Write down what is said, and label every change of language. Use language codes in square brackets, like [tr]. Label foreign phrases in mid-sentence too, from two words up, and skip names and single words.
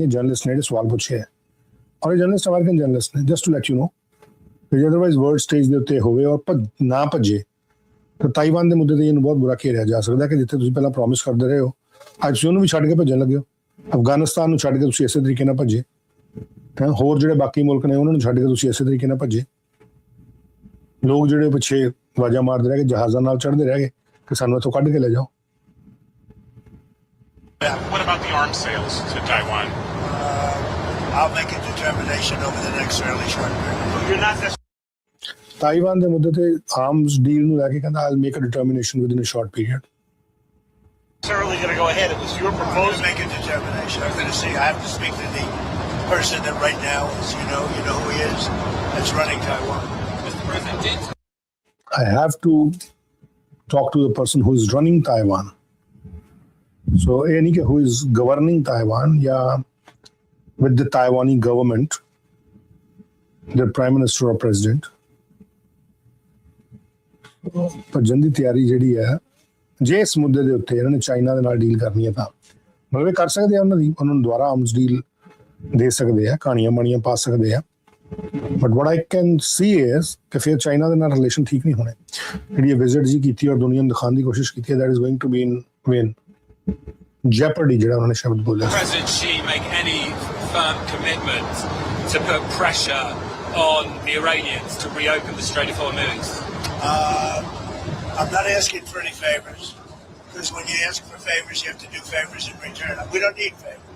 [pa] ਜਰਨਲਿਸਟ ਨੇ ਸਵਾਲ ਪੁੱਛਿਆ, ਔਰ ਇਹ ਜਰਨਲਿਸਟ [en] American journalist [pa] ਨੇ, [en] just to let you know, [pa] ਕਿ [en] otherwise world stage [pa] ਦੇ ਉੱਤੇ ਹੋਵੇ ਔਰ ਨਾ ਭੱਜੇ ਤਾਂ ਤਾਈਵਾਨ ਦੇ ਮੁੱਦੇ ਤੇ ਇਹਨੂੰ ਬਹੁਤ ਬੁਰਾ ਘੇਰਿਆ ਜਾ ਸਕਦਾ ਕਿ ਜਿੱਥੇ ਤੁਸੀਂ ਪਹਿਲਾਂ ਪ੍ਰੋਮਿਸ ਕਰਦੇ ਰਹੇ ਹੋ, ਅੱਜ ਤੁਸੀਂ ਉਹਨੂੰ ਵੀ ਛੱਡ ਕੇ ਭੱਜਣ ਲੱਗੇ ਹੋ। ਅਫਗਾਨਿਸਤਾਨ ਨੂੰ ਛੱਡ ਕੇ ਤੁਸੀਂ ਇਸੇ ਤਰੀਕੇ ਨਾਲ ਭੱਜੇ, ਹੋਰ ਜਿਹੜੇ ਬਾਕੀ ਮੁਲਕ ਨੇ ਉਹਨਾਂ ਨੂੰ ਛੱਡ ਕੇ ਤੁਸੀਂ ਇਸੇ ਤਰੀਕੇ ਨਾਲ ਭੱਜੇ। ਲੋਕ ਜਿਹੜੇ ਪਿੱਛੇ ਆਵਾਜ਼ਾਂ ਮਾਰਦੇ ਰਹੇ ਕਿ ਜਹਾਜ਼ਾਂ ਨਾਲ ਚੜ੍ਹਦੇ ਰਹਿ ਗਏ ਕਿ ਸਾਨੂੰ ਇੱਥੋਂ ਕੱਢ ਕੇ ਲੈ ਜਾਓ। [en] What about the arms sales to Taiwan? I'll make a determination over the next fairly short period. You're not [pa] ਤਾਈਵਾਨ ਦੇ ਮੁੱਦੇ ਤੇ [en] arms deal [pa] ਨੂੰ ਲੈ ਕੇ ਕਹਿੰਦਾ [en] I'll make a determination within a short period. Certainly going to go ahead. It was your proposal to make a determination. I'm going to see. I have to speak to the person that right now is, you know who he is, that's running Taiwan. Mr. President, I have to talk to the person who is running Taiwan. So [pa] ਇਹ ਨਹੀਂ ਕਿ [en] who is governing Taiwan ਜਾਂ with the Taiwanese government, their prime minister or president. [pa] ਭੱਜਣ ਦੀ ਤਿਆਰੀ ਜਿਹੜੀ ਹੈ, ਜੇ ਇਸ ਮੁੱਦੇ ਦੇ ਉੱਤੇ ਇਹਨਾਂ ਨੇ ਚਾਈਨਾ ਦੇ ਨਾਲ ਡੀਲ ਕਰਨੀ ਹੈ ਤਾਂ ਮਤਲਬ ਇਹ ਕਰ ਸਕਦੇ ਆ, ਉਹਨਾਂ ਨੂੰ ਦੁਬਾਰਾ [en] arms deal [pa] ਦੇ ਸਕਦੇ ਆ, ਕਹਾਣੀਆਂ ਬਾਣੀਆਂ ਪਾ ਸਕਦੇ ਆ। [en] but what I can see is [pa] ਕਿ ਫਿਰ ਚਾਈਨਾ ਦੇ ਨਾਲ ਰਿਲੇਸ਼ਨ ਠੀਕ ਨਹੀਂ ਹੋਣੇ। ਜਿਹੜੀ ਇਹ ਵਿਜ਼ਿਟ ਜੀ ਕੀਤੀ ਔਰ ਦੁਨੀਆ ਨੂੰ ਦਿਖਾਉਣ ਦੀ ਕੋਸ਼ਿਸ਼ ਕੀਤੀ ਹੈ, [en] that is going to be in jeopardy, [pa] ਜਿਹੜਾ ਉਹਨਾਂ ਨੇ ਸ਼ਬਦ ਬੋਲਿਆ। [en] President Xi make any firm commitment to put pressure on the Iranians to reopen the Strait of Hormuz? I'm not asking for any favors, because when you ask for favors, you have to do favors in return. We don't need favors.